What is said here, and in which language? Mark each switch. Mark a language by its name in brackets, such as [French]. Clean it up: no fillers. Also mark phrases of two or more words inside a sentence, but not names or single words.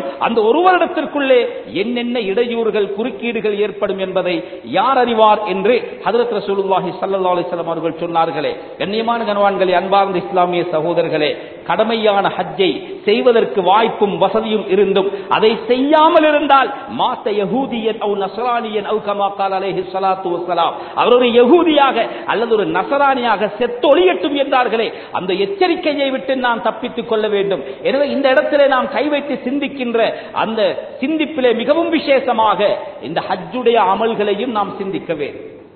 [Tamil] அந்த ஒரு வருடத்திற்குள்ளே என்னென்ன இடையூறுகள் குறுக்கீடுகள் ஏற்படும் என்பதை யார் அறிவார் என்று ஹஜ்ரத் [Arabic] رسول الله صلى الله عليه وسلم [Tamil] அவர்கள் சொன்னார்களே. கண்ணியமான கனவான்களே, அன்பார்ந்த இஸ்லாமிய சகோதரர்களே, கடமையான ஹஜ்ஜை செய்வதற்கு வாய்ப்பும் வசதியும் இருந்தும் அதை செய்யாமல் இருந்தால் [Arabic] مات يهوديا أو نصرانيا أو كما قال عليه الصلاه والسلام, [Tamil] அவர் ஒரு யஹூதியாக அல்லது ஒரு நஸ்ரானியாக செத்தொழியட்டும் என்றார்களே. அந்த எச்சரிக்கையை விட்டு நாம் தப்பித்துக் கொள்ள வேண்டும். எனவே இந்த இடத்திலே நாம் கை வைத்து சிந்திக்கின்ற அந்த சிந்திப்பிலே மிகவும் விசேஷமாக இந்த ஹஜ்ஜுடைய அமல்களையும் நாம் சிந்திக்க வேண்டும்.